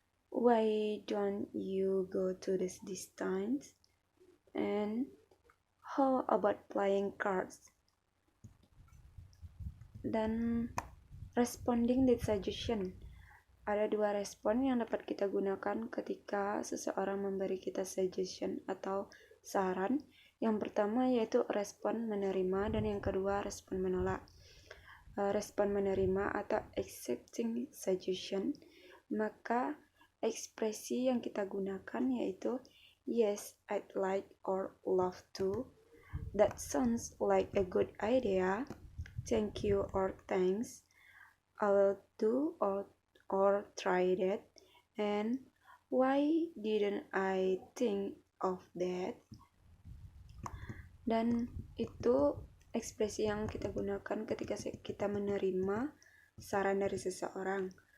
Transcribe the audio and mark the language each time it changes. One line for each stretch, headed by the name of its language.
English: Why don't you go to this distance? And how about playing cards? Dan responding the suggestion.
Indonesian: Ada dua respon yang dapat kita gunakan ketika seseorang memberi kita suggestion atau saran. Yang pertama yaitu respon menerima dan yang kedua respon menolak. Respon menerima atau
English: accepting suggestion,
Indonesian: maka ekspresi yang kita gunakan yaitu
English: yes, I'd like or love to. That sounds like a good idea. Thank you or thanks. I'll do or try that. And why didn't I think of that?
Indonesian: Dan itu ekspresi yang kita gunakan ketika kita menerima saran dari seseorang.